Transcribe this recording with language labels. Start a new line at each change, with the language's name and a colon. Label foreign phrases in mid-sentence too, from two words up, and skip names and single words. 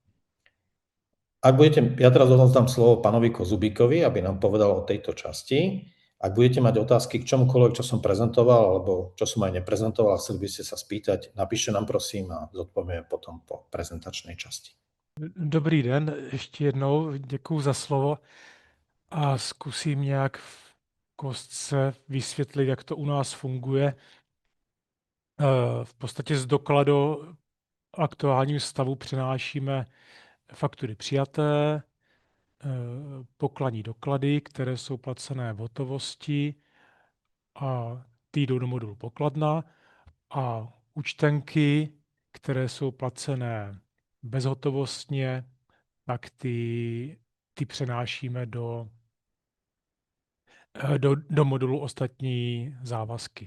Slovak: Ja teraz odovzdám slovo pánovi Kozubíkovi, aby nám povedal o tejto časti. Ak budete mať otázky k čomukoľvek, čo som prezentoval, alebo čo som aj neprezentoval, chceli by ste sa spýtať, napíšte nám prosím a zodpovieme potom po prezentačnej časti.
Czech: Dobrý den, ještě jednou děkuju za slovo a zkusím nějak v kostce vysvětlit, jak to u nás funguje. V podstatě z dokladu aktuálním stavu přenášíme faktury přijaté, pokladní doklady, které jsou placené v hotovosti a ty jdou do modulu pokladna a účtenky, které jsou placené bezhotovostně, tak ty přenášíme do modulu ostatní závazky.